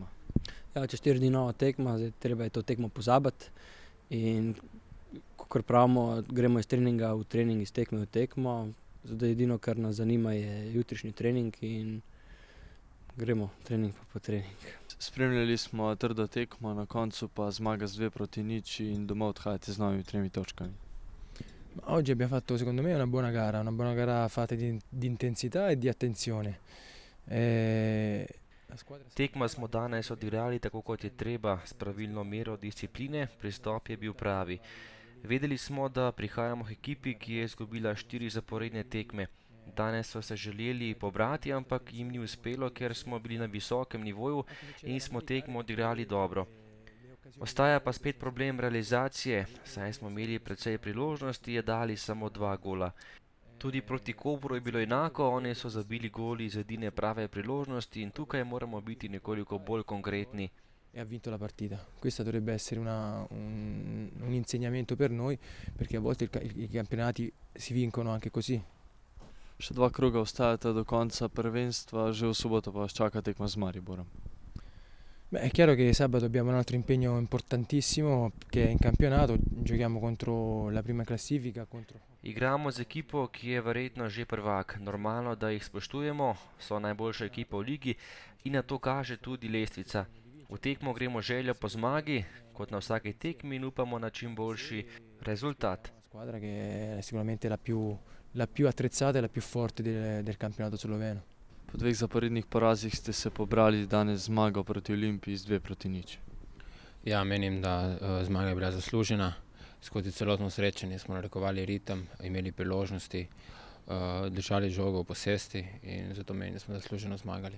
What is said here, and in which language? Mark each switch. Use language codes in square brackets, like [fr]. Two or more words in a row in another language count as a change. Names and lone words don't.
[sl] Ja, čez 4 dni nova tekma, zdaj treba je to tekmo pozabiti in kakor pravimo, gremo iz treninga v trening, iz tekme v tekmo. Zdaj edino, kar nas zanima, je jutrišnji trening in gremo trening po trening. Spremljali smo trdo tekmo, na koncu pa zmaga z 2:0 in domov odhajate z novimi 3 točkami. [it] Oggi abbiamo fatto secondo me una buona gara fatta di intensità e di attenzione. [sl] Tekmo smo danes odigrali tako, kot je treba, s pravilno mero discipline, pristop je bil pravi. Vedeli smo, da prihajamo k ekipi, ki je izgubila 4 zaporedne tekme. Danes so se želeli pobrati, ampak jim ni uspelo, ker smo bili na visokem nivoju in smo tekmo odigrali dobro. Ostaja pa spet problem realizacije, saj smo imeli precej priložnosti, a dali samo 2 gola. Tudi proti Kopru je bilo enako, oni so zabili goli iz edine prave priložnosti in tukaj moramo biti nekoliko bolj konkretni. [it] E ha vinto la partita. Questo dovrebbe essere un insegnamento per noi, perché a volte i campionati si vincono anche così. [sl] Še 2 kroga ostajata do konca prvenstva, že v soboto pa vas čaka tekma z Mariborom. [it] Beh, è chiaro che sabato abbiamo un altro impegno importantissimo che è in campionato, giochiamo contro la prima classifica. [sl] Igramo z ekipo, ki je verjetno že prvak. Normalno, da jih spoštujemo, so najboljša ekipa v ligi in na to kaže tudi lestvica. V tekmo gremo željo po zmagi, kot na vsaki tekmi in upamo na čim boljši rezultat. [it] Squadra che è sicuramente la più attrezzata e la più forte del campionato sloveno. [sl] Po 2 zaporednih porazih ste se pobrali, danes zmago proti Olimpiji z 2:0. Ja, menim, da zmaga je bila zaslužena. Skozi celotno srečanje smo narekovali ritem, imeli priložnosti, držali žogo v posesti in zato menim, da smo zasluženo zmagali.